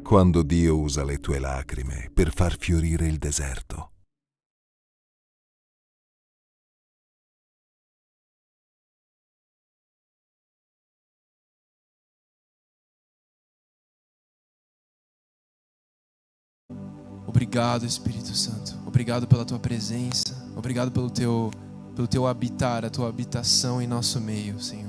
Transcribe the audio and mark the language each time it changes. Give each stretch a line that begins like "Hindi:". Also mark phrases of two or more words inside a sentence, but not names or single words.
Italian: Quando Dio usa le tue lacrime per far fiorire il deserto.
Portuguese: Obrigado, Espírito Santo. Obrigado pela tua presença. Obrigado pelo teu habitar, a tua habitação em nosso meio, Senhor.